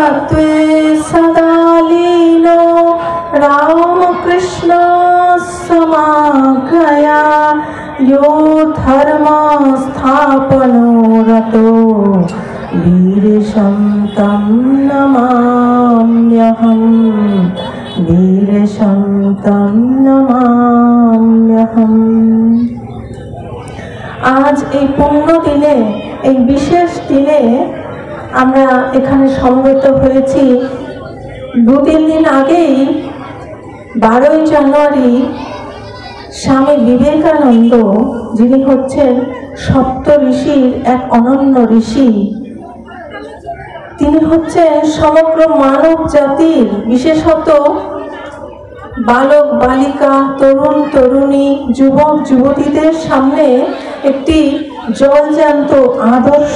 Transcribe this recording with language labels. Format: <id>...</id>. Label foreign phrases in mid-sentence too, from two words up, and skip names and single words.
<sa>त्वे सदा लीनो रामकृष्ण समागया यो धर्म स्थापनो रतो वीरशं तं नमाम्यहम् वीरशं तं नमाम्यहम्।</sa> <bn>आज এই পুণ্য দিনে, এই বিশেষ দিনে আমরা এখানে সমবেত হয়েছি। 2-3 দিন আগেই 12ই জানুয়ারি স্বামী বিবেকানন্দ, যিনি হচ্ছেন সপ্ত ঋষির এক অনন্য ঋষি, তিনি হচ্ছেন সমগ্র মানব জাতির, বিশেষত বালক বালিকা, তরুণ তরুণী, যুবক যুবতীদের সামনে একটি জলজ্যান্ত আদর্শ।</bn>